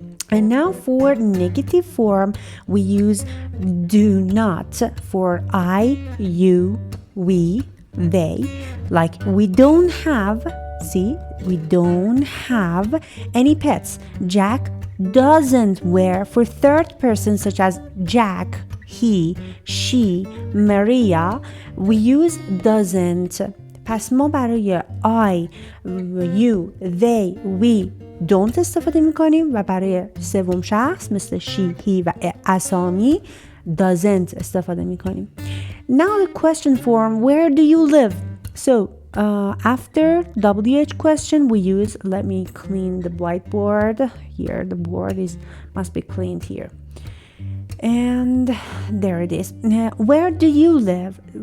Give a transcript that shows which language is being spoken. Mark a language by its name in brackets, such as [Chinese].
[English] And now for negative form, we use do not for I, you, we, they. Like we don't have, see, we don't have any pets. Jack doesn't wear for third person such as Jack, he, she, Maria. We use doesn't. [Persian] پس ما برای I, you, they, we don't استفاده میکنیم و برای سوم شخص مثل she, he و اسامی doesn't استفاده میکنیم. [English] Now the question form, where do you live? So after WH question we use, let me clean the whiteboard here, the board must be cleaned here. And there it is. Where do you live?